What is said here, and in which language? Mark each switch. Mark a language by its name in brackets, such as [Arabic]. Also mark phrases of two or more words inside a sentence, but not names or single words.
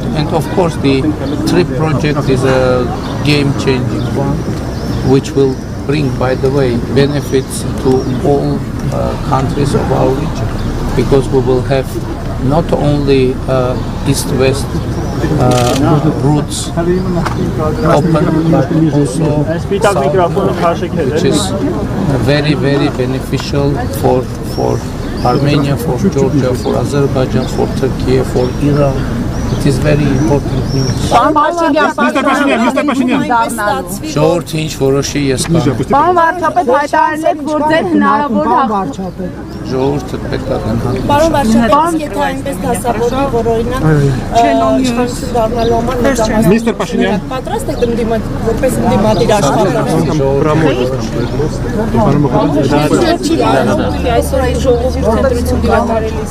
[English] And of course the TRIP project is a game-changing one, which will bring, by the way, benefits to all countries of our region, because we will have not only east-west routes open, but also south, which is very, very beneficial for Armenia, for Georgia, for Azerbaijan, for Turkey, for Iran. It is very important news. Mr. Pashinyan. [Armenian] Ժողովրդի ինչ որոշի ես կանեմ։ Պարոն վարչապետ, հայտարարել եք, որ ձեր հնարավոր Ժողովուրդը պետք է գնահատի։ Պարոն վարչապետ, եթե այնպես դասավորվի, որ օրինակ իշխանություն դառնալու համար [English] Mr. Pashinyan. [Armenian] պատրաստ եք որպես ընդդիմադիր աշխատանք։ Այսօր այդ ժողովուրդ ընտրություն դիվանարելիս։